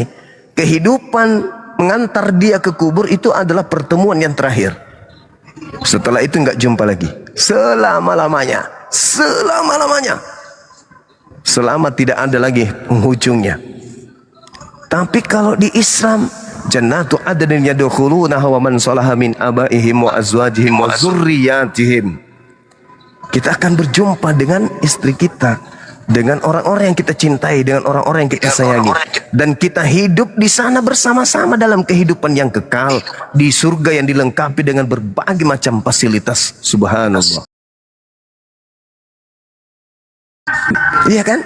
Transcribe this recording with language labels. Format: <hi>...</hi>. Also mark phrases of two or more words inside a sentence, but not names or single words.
<id>Kehidupan mengantar dia ke kubur itu adalah pertemuan yang terakhir. Setelah itu nggak jumpa lagi selama-lamanya, selama tidak ada lagi penghujungnya. Tapi kalau di Islam,</id> <ar>جنات عدن يدخلونها ومن صلح من آبائهم وأزواجهم وذرياتهم.</ar> <id>Kita akan berjumpa dengan istri kita, dengan orang-orang yang kita cintai, dengan orang-orang yang kita sayangi, dan kita hidup di sana bersama-sama dalam kehidupan yang kekal di surga yang dilengkapi dengan berbagai macam fasilitas. Subhanallah. Iya kan?</id>